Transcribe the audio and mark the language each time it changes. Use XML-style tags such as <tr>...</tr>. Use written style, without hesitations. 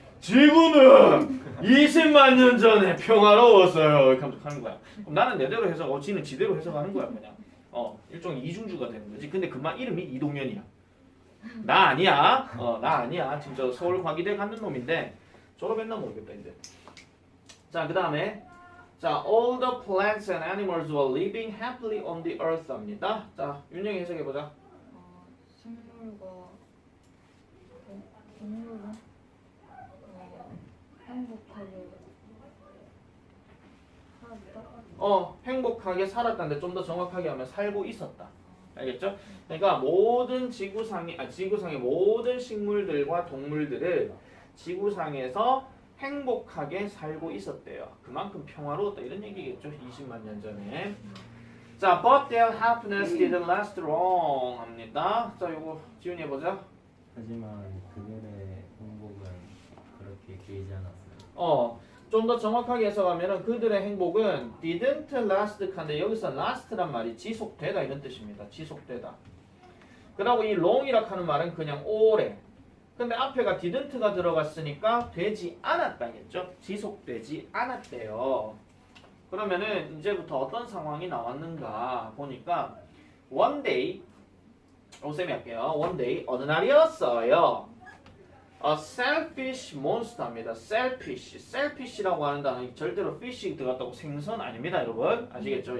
<ko>지구는 20만 년 전에 평화로웠어요. 이렇게 하는 거야. 그럼 나는 내대로 해석, 지는 지대로 해석하는 거야 그냥. 일종의 이중주가 되는 거지. 근데 그만 이름이 이동현이야. 나 아니야. 나 아니야. 지금 저 서울 과기대 갔는 놈인데 졸업했나 모르겠다 이제. 자, 그 다음에 자,</ko> <en>all the plants and animals were living happily on the earth</en> <ko>합니다. 자, 윤영이 해석해 보자. 식물과 동물은 행복하게 살았다. 행복하게 살았다는데 좀 더 정확하게 하면 살고 있었다. 알겠죠? 그러니까 모든 지구상의 모든 식물들과 동물들을 지구상에서 행복하게 살고 있었대요. 그만큼 평화로웠다 이런 얘기겠죠. 20만 년 전에. 자,</ko> <en>but their happiness didn't last long</en> <ko>합니다. 자, 요거 지훈이 해보자. 하지만 그들의 행복은 그렇게 길지 않았어요. 좀 더 정확하게 해석하면은 그들의 행복은</ko> <en>didn't last</en> <ko>한데 여기서 last란 말이 지속되다 이런 뜻입니다. 지속되다. 그리고 이 long이라 하는 말은 그냥 오래. 근데 앞에가 didn't가 들어갔으니까 되지 않았다겠죠? 지속되지 않았대요. 그러면은 이제부터 어떤 상황이 나왔는가 보니까</ko> <en>one day</en> <ko>쌤이 할게요.</ko> <en>one day</en> <ko>어느 날이었어요.</ko> <en>A selfish monster</en> <ko>입니다. selfish라고 하는 단어는 절대로 fish 들어갔다고 생선 아닙니다, 여러분. 아시겠죠?</ko>